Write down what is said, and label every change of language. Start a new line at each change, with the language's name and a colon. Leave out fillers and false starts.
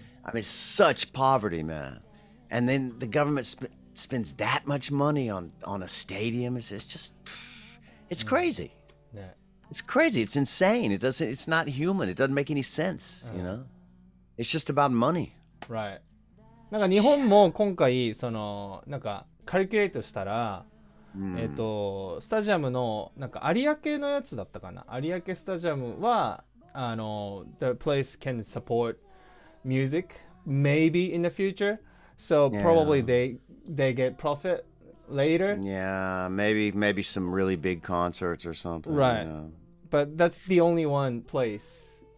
English: I mean, such poverty, man. And then the government spends that much money on a stadium. It's just, it's crazy. Yeah. It's crazy. It's insane. It's not human. It doesn't make any sense, you know. It's just about money. Right.
Japanese: なんか日本も今回そのなんかカリキュレートしたら、スタジアムのなんか有明のやつだったかな。
English: 有明スタジアムはthe place can support music maybe in the future. So probably they get profit later. Yeah, maybe some really big concerts or something. Right. You know? But that's the only one place